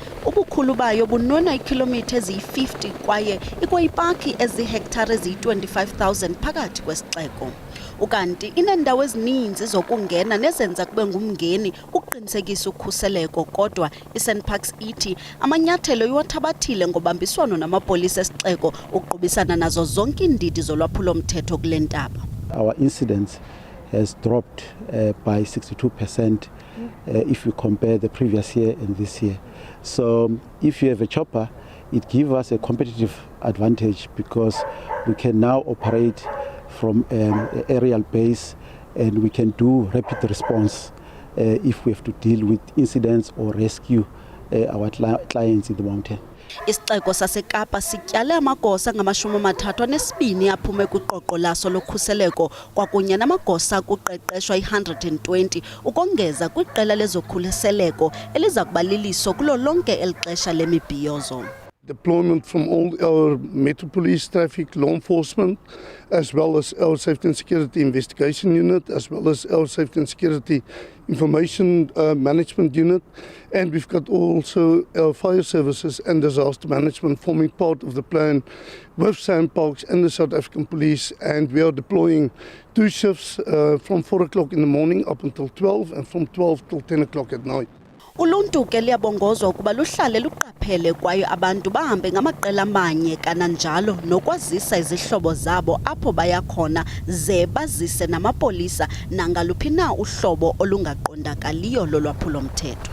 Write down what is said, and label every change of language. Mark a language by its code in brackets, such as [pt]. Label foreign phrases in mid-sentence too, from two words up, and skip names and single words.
[xh] Ubukhulu bayo bunona ikilomitha eziyi-50 kwaye ikwayipaki ezihektare eziyi-25,000 phakathi kwesixeko. Ukanti inendawo ezininzi zokungena nezenza kube ngumngeni ukuqinisekisa ukhuseleko kodwa iSunparks ithi amanyathelo iwathabathile ngobambiswano namapolisa esixeko ukuqubisana nazo zonke indidi zolwaphulo-mthetho kule ntaba. [en] Our incidents has dropped by 62% if you compare the previous year and this year. So if you have a chopper, it gives us a competitive advantage because we can now operate from an aerial base and we can do rapid response if we have to deal with incidents or rescue our clients in the mountain. [xh] Isixeko saseKapa sityale amagosa ngama-32 aphume kwiqoqo laso lokhuseleko kwakunye namagosa kuqeqeshwa i-120 ukongeza kwiqela lezokhuseleko eliza kuba liliso kulo lonke elixesha lemibhiyozo. [en] Deployment from all our Metro Police, traffic, law enforcement, as well as our Safety and Security Investigation Unit, as well as our Safety and Security Information Management Unit. And we've got also our fire services and disaster management forming part of the plan with SANParks and the South African Police. And we are deploying 2 shifts from 4 o'clock in the morning up until 12 and from 12 till 10 o'clock at night. [xh] Uluntu ke liyabongozwa ukuba luhlale luqaphele kwaye abantu bahambe ngamaqela amanye kananjalo nokwazisa izihlobo zabo apho baya khona ze bazise namapolisa nangaluphi na uhlobo olungaqondakaliyo lolwaphulo-mthetho.